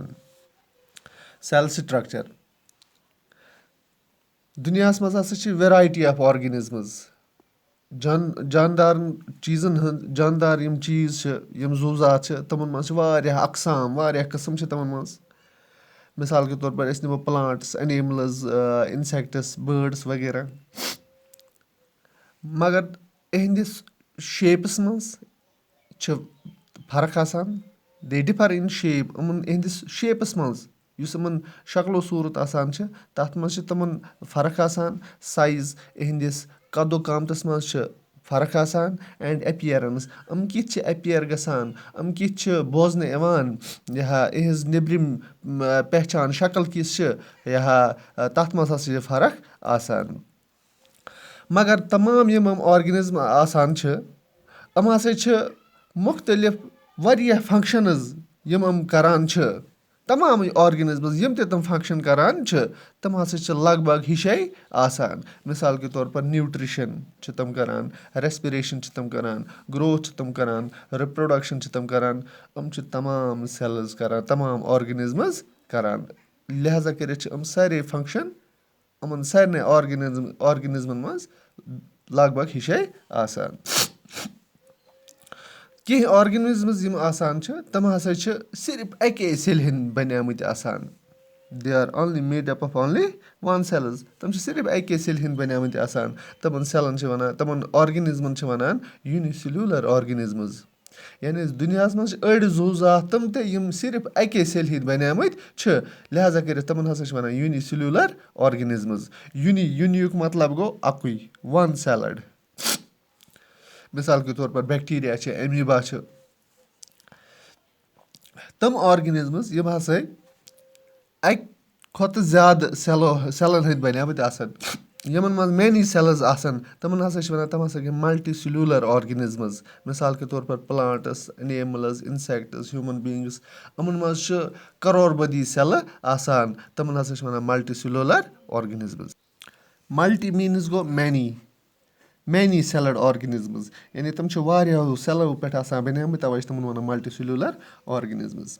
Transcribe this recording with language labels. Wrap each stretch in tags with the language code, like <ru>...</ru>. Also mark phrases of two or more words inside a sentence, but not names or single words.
<ks>سٮ۪ل سٕٹرٛکچَر. دُنیاہَس منٛز ہَسا چھِ</ks> <en>variety of organisms.</en> <ks>جاندارَن چیٖزَن ہٕنٛز جاندار یِم چیٖز چھِ یِم زُو زات چھِ تِمَن منٛز چھِ واریاہ اقسام واریاہ قٕسٕم چھِ تِمَن منٛز.</ks> <ur>مِثال کے طور پر</ur> <ks>أسۍ نِمو</ks> <en>plants animals insects birds</en> <ks>وغیرہ. مگر یِہِنٛدِس شیپَس منٛز چھِ فرق آسان.</ks> <en>they differ in shape.</en> <ks>یِمَن یِہِنٛدِس شیپَس منٛز یُس یِمَن شکلو صوٗرت آسان چھِ تَتھ منٛز چھِ تِمَن فرق آسان. سایز یِہِنٛدِس قدو قامتَس منٛز چھِ فرق آسان</ks> <en>and appearance.</en> <ks>یِم کِتھ چھِ اٮ۪پیر گژھان یِم کِتھ چھِ بوزنہٕ یِوان یِہٕنٛز نیٚبرِم پہچان شکل کِژھ چھِ تَتھ منٛز ہَسا چھِ فرق آسان. مگر تمام یِم آرگٔنِزم آسان چھِ یِم ہَسا چھِ مُختٔلِف واریاہ فنٛگشَنٕز یِم کَران چھِ. تمام آرگٔنِزمٕز یِم تہِ تِم فنٛگشَن کَران چھِ تِم ہَسا چھِ لگ بگ ہِشے آسان.</ks> <ur>مِثال کے طور پر</ur> <ks>نیوٗٹرِشَن چھِ تِم کَران. رٮ۪سپِریشَن چھِ تِم کَران. گرٛوتھ چھِ تِم کَران. رِپرٛوڈَکشَن چھِ تِم کَران. یِم چھِ تمام سٮ۪لٕز کَران تمام آرگٔنِزمٕز کَران. لہٰذا کٔرِتھ چھِ یِم سارے فنٛگشَن یِمَن سارنٕے آرگٔنِزمَن منٛز لگ بگ ہِشے آسان. کینٛہہ آرگٔنِزمٕز یِم آسان چھِ تِم ہَسا چھِ صرف اَکے سیٚلہِ ہِنٛدۍ بَنیٛامٕتۍ آسان.</ks> <en>they are only made up of only one cells.</en> <ks>تِم چھِ صرف اَکے سیٚلہِ ہِنٛدۍ بَنیٛامٕتۍ آسان. تِمَن سٮ۪لَن چھِ وَنان تِمَن آرگٔنِزمَن چھِ وَنان</ks> <en>unicellular organisms.</en> <ks>یعنی دُنیاہَس منٛز چھِ أڑۍ زُو زات تِم تہِ یِم صرف اَکے سیٚلہِ ہِنٛدۍ بَنیٛامٕتۍ چھِ. لہٰذا کٔرِتھ تِمَن ہَسا چھِ وَنان</ks> <en>unicellular organisms.</en> <ks>یوٗنی یُک مطلب گوٚو اَکُے</ks> <en>one celled.</en> <ur>مِثال کے طور پر</ur> <ks>بیکٹیٖریا چھِ اٮ۪میٖبا چھِ. تِم آرگٔنِزمٕز یِم ہَسا اَکہِ کھۄتہٕ زیادٕ سٮ۪لَن ہٕنٛدۍ بَنیٛامٕتۍ آسان. یِمَن منٛز</ks> <en>many cells</en> <ks>آسان تِمَن ہَسا چھِ وَنان تِم ہَسا گٔے</ks> <en>multicellular organisms.</en> <ur>مِثال کے طور پر</ur> <en>plants animals insects human beings.</en> <ks>یِمَن منٛز چھِ کَرور بٔدی سٮ۪لہٕ آسان. تِمَن ہَسا چھِ وَنان</ks> <en>multicellular organisms. multi means</en> <ks>گوٚو</ks> <en>many celled organisms.</en> <ks>یعنی تِم چھِ واریاہو سٮ۪لو پٮ۪ٹھ آسان بَنیٛامٕتۍ تَوَے چھِ تِمَن وَنان</ks> <en>multicellular organisms.</en>